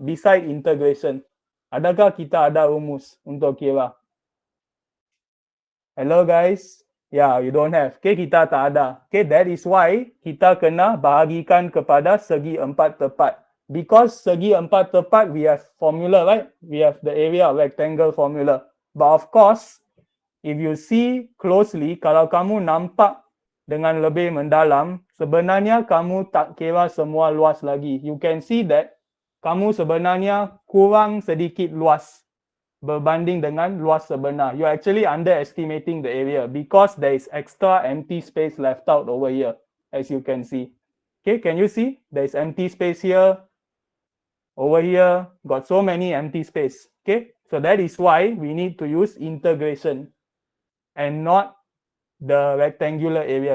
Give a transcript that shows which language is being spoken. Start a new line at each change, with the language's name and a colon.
English: Beside integration,
Malay: adakah kita ada rumus untuk kira?
English: Hello guys. Yeah, you don't have. Okay,
Malay: kita tak ada. Okay,
English: that is why
Malay: kita kena bahagikan kepada segi empat tepat.
English: Because
Malay: segi empat tepat,
English: we have formula, right? We have the area of rectangle formula. But of course, if you see closely,
Malay: kalau kamu nampak dengan lebih mendalam, sebenarnya kamu tak kira semua luas lagi.
English: You can see that
Malay: kamu sebenarnya kurang sedikit luas berbanding dengan luas sebenar.
English: You're actually underestimating the area because there is extra empty space left out over here, as you can see. Okay, can you see? There is empty space here. Over here, got so many empty space. Okay, so that is why we need to use integration and not the rectangular area.